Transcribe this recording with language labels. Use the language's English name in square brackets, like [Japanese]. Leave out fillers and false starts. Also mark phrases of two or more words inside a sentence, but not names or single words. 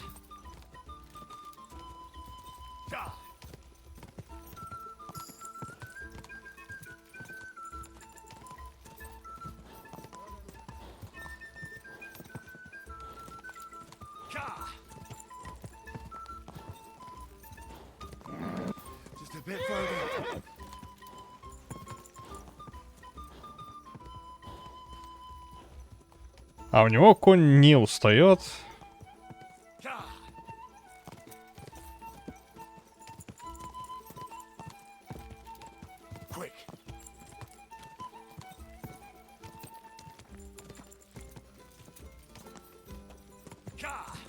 [English] Ja! Ja! Just a bit further. [Russian] А у него конь не устает. [English] Quick! Ja!